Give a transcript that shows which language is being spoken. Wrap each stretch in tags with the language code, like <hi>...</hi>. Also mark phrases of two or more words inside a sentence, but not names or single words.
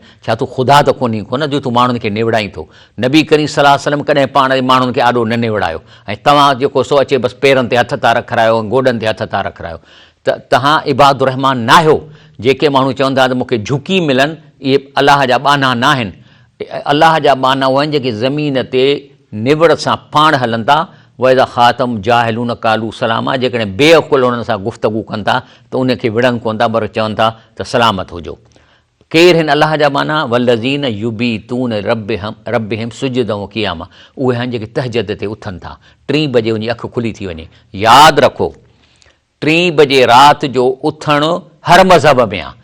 <sd>छा तूं ख़ुदा त कोन जो तूं माण्हुनि खे निवड़ाई थो? नबी करीम सल्लल्लाहु अलैहि वसल्लम कॾहिं पाण जे माण्हुनि खे आॾो न निवड़ायो, ऐं तव्हां जेको सो अचे बसि पेरनि ते हथ था रखायो, गोॾनि ते हथ था रखायो, त तव्हां</sd> <ar>عباد الرحمن</ar> <sd>न आहियो। जेके माण्हू चवंदा त मूंखे झुकी मिलनि, इहे अलाह जा ॿाना न आहिनि। अलाह जा ॿाना उहे आहिनि जेके ज़मीन ते निवड़ सां पाण हलनि था।</sd> <ar>وإذا خاطبهم الجاهلون قالوا سلاما,</ar> <sd>जेकॾहिं बेअकुल हुननि सां गुफ़्तगू कनि था त उनखे विढ़नि कोन था, पर चवनि था त सलामत हुजो। केरु हिन अलाह जा माना?</sd> <ar>والذين يبيتون لربهم سجدا وقياما,</ar> <sd>उहे आहिनि जेके तहजद ते उथनि था, 3 बजे उनजी अखि खुली थी वञे। यादि रखो 3 बजे राति जो उथणु हर मज़हब में आहे।</sd>